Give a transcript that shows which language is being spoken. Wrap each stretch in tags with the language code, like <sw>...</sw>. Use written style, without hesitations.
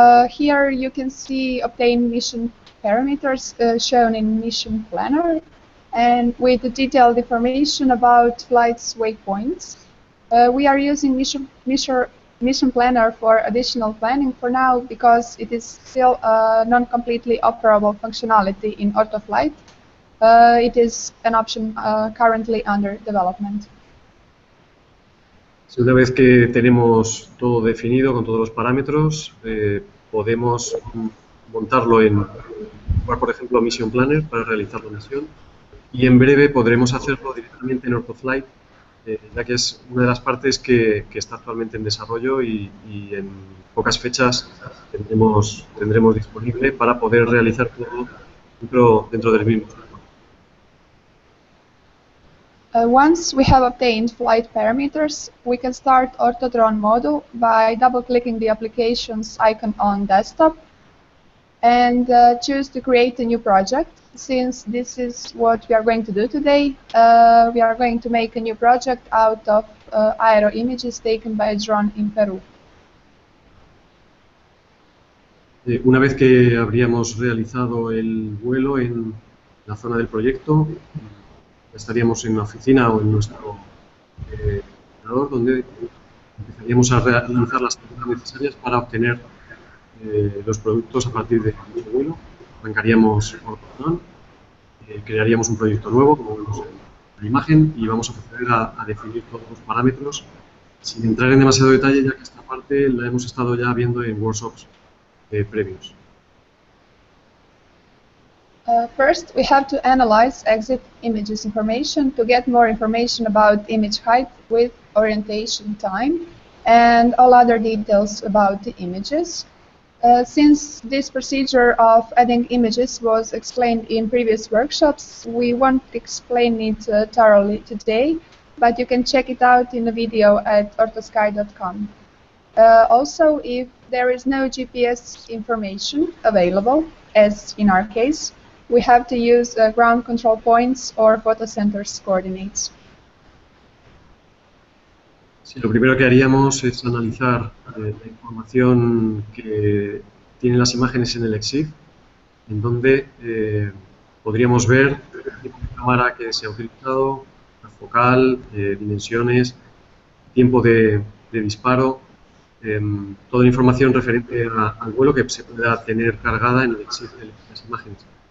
<en>Here you can see obtain mission parameters shown in Mission Planner, and with detailed information about flight's waypoints. We are using Mission Planner for additional planning for now because it is still a non-completely operable functionality in OrthoFlight. It is an option currently under development.</en> <es>Una vez que tenemos todo definido con todos los parámetros, podemos montarlo por ejemplo, Mission Planner para realizar la misión, y en breve podremos hacerlo directamente en OrthoFlight, ya que es una de las partes que está actualmente en desarrollo y en pocas fechas tendremos disponible para poder realizar todo dentro del mismo.</es> <en>Once we have obtained flight parameters, we can start OrthoDrone module by double-clicking the application's icon on desktop and choose to create a new project. Since this is what we are going to do today, we are going to make a new project out of aero images taken by a drone in Peru.</en> <es>Una vez que habríamos realizado el vuelo en la zona del proyecto, estaríamos en la oficina o en nuestro ordenador, donde empezaríamos a lanzar las tareas necesarias para obtener los productos a partir de nuestro vuelo. Arrancaríamos Obtención, crearíamos un proyecto nuevo, como vemos en la imagen, y vamos a proceder a definir todos los parámetros sin entrar en demasiado detalle, ya que esta parte la hemos estado ya viendo en workshops previos.</es> <en>First, we have to analyze exit images information to get more information about image height, width, orientation, time, and all other details about the images. Since this procedure of adding images was explained in previous workshops, we won't explain it thoroughly today, but you can check it out in a video at orthosky.com. Also, if there is no GPS information available, as in our case, we have to use ground control points or photocenters coordinates.</en> <es>Sí, lo primero que haríamos es analizar la información que tienen las imágenes en el EXIF, en donde podríamos ver el tipo de cámara que se ha utilizado, la focal, dimensiones, tiempo de disparo, toda la información referente al vuelo que se pueda tener cargada en el EXIF de las imágenes.</es>